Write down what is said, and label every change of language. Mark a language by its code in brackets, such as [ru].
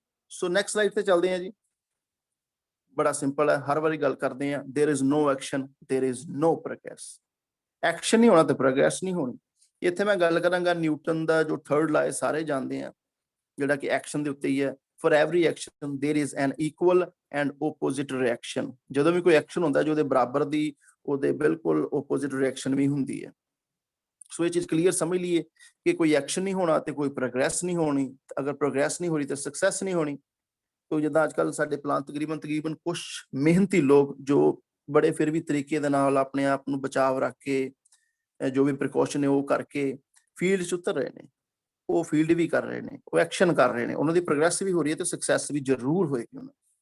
[pa] So next slide ਤੇ ਚੱਲਦੇ ਹਾਂ ਜੀ। ਬੜਾ ਸਿੰਪਲ ਹੈ, ਹਰ ਵਾਰੀ ਗੱਲ ਕਰਦੇ ਹਾਂ, [en] There is no action, there is no progress. [pa] Action ਨਹੀਂ ਹੋਣਾ ਤੇ ਪ੍ਰੋਗਰੈਸ ਨਹੀਂ ਹੋਣੀ। ਇੱਥੇ ਮੈਂ ਗੱਲ ਕਰਾਂਗਾ ਨਿਊਟਨ ਦਾ ਜੋ ਥਰਡ ਲਾ, ਸਾਰੇ ਜਾਣਦੇ ਆ, ਜਿਹੜਾ ਕਿ ਐਕਸ਼ਨ ਦੇ ਉੱਤੇ ਹੀ ਹੈ। [en] For every action there is an equal and opposite reaction. [pa] ਜਦੋਂ ਵੀ ਕੋਈ ਐਕਸ਼ਨ ਹੁੰਦਾ, ਜੋ ਉਹਦੇ ਬਰਾਬਰ ਦੀ, ਉਹਦੇ ਬਿਲਕੁਲ ਓਪੋजिट ਰਿਐਕਸ਼ਨ ਵੀ ਹੁੰਦੀ ਹੈ। ਸੋ ਇਹ ਚੀਜ਼ ਕਲੀਅਰ ਸਮਝ ਲਈਏ ਕਿ ਕੋਈ ਐਕਸ਼ਨ ਨਹੀਂ ਹੋਣਾ ਤੇ ਕੋਈ ਪ੍ਰੋਗਰੈਸ ਨਹੀਂ ਹੋਣੀ। ਅਗਰ ਪ੍ਰੋਗਰੈਸ ਨਹੀਂ ਹੋ ਰਹੀ ਤਾਂ ਸਕਸੈਸ ਨਹੀਂ ਹੋਣੀ। ਤੋ ਜਿੱਦਾਂ ਅੱਜ ਕੱਲ੍ਹ ਸਾਡੇ ਪਲਾਨ ਤਕਰੀਬਨ ਕੁਛ ਮਿਹਨਤੀ ਲੋਕ ਜੋ ਬੜੇ ਫਿਰ ਵੀ ਤਰੀਕੇ ਦੇ ਨਾਲ ਆਪਣੇ ਆਪ ਨੂੰ ਬਚਾਵ ਰੱਖ ਕੇ, ਜੋ ਵੀ ਪ੍ਰੀਕਾਸ਼ਨ ਹੈ ਉਹ ਕਰਕੇ ਫੀਲਡ 'ਚ ਉਤਰ ਰਹੇ ਨੇ, ਉਹ ਫੀਲਡ ਵੀ ਕਰ ਰਹੇ ਨੇ, ਉਹ ਐਕਸ਼ਨ ਕਰ ਰਹੇ ਨੇ, ਉਹਨਾਂ ਦੀ ਪ੍ਰੋਗਰੈਸ ਵੀ ਹੋ ਰਹੀ ਹੈ ਤੇ ਸਕਸੈਸ ਵੀ ਜ਼ਰੂਰ ਹੋਏਗੀ ਉਹਨਾਂ।